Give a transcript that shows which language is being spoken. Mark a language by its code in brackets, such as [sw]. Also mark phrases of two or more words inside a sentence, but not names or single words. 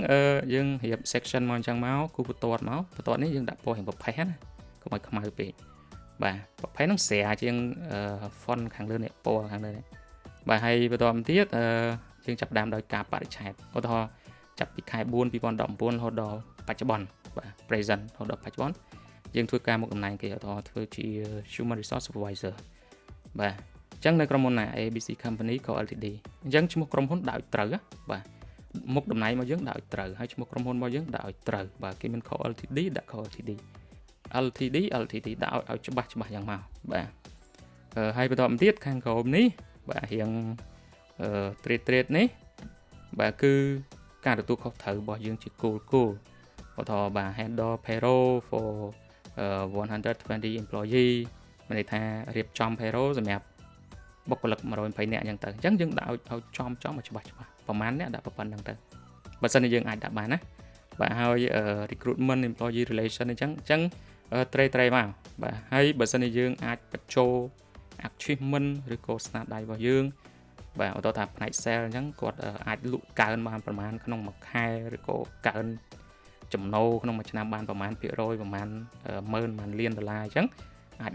[km] យើងរៀប section មកអញ្ចឹងមកគូបន្ទាត់នេះយើងដាក់ពណ៌រៀងប្រផេះណាកុំឲ្យខ្មៅពេកបាទប្រផេះហ្នឹងស្រាជាង font ខាងលើ នេះពណ៌ខាងលើនេះបាទហើយបន្តមកទៀតយើងចាប់ដើមដោយការបរិច្ឆេទឧទាហរណ៍ចាប់ពីខែ4 2019រហូតដល់បច្ចុប្បន្នបាទ present រហូតដល់បច្ចុប្បន្នយើងធ្វើការមុខតំណែងគេឧទាហរណ៍ធ្វើជា [en] human resource supervisor [km] បាទអញ្ចឹងនៅក្រុមហ៊ុនណា ABC company co ltd អញ្ចឹងឈ្មោះក្រុមហ៊ុនដាក់ឲ្យត្រូវបាទមុខតំណែងរបស់យើងដាក់ឲ្យត្រូវហើយឈ្មោះក្រុមហ៊ុនរបស់យើងដាក់ឲ្យត្រូវបាទគេមាន co ltd ដាក់ co ltd ltd ដាក់ឲ្យច្បាស់យ៉ាងមកបាទហើយបន្តមកទៀតខាងក្រោមនេះបាទរៀងtrade នេះបាទគឺការទទួលខុសត្រូវរបស់យើងជាគោលឧទាហរណ៍បាទ [en] handle payroll for 120 employee [km] មានន័យថារៀបចំ payroll សម្រាប់បុគ្គលិក120នាក់អញ្ចឹងទៅអញ្ចឹងយើងដាក់ឲ្យ ចំឲ្យច្បាស់ប្រហែលអ្នកដាក់ប៉ុណ្្នឹងទៅបើសិនជាយើងអាចដាក់បានណាបាទហើយ [en] recruitment employee relation [km] អញ្ចឹងtrade មកបាទហើយបើសិនជាយើងអាចបញ្ចូល achievement ឬក៏ស្នាដៃរបស់យើងបាទឧទាហរណ៍ថាផ្នែក sale អញ្ចឹងគាត់អាចលក់កើនបានប្រមាណក្នុងមួយខែឬក៏កើនចំណូលក្នុងមួយឆ្នាំបានប្រមាណភាគរយប្រមាណ10000លានដុល្លារអញ្ចឹងអាច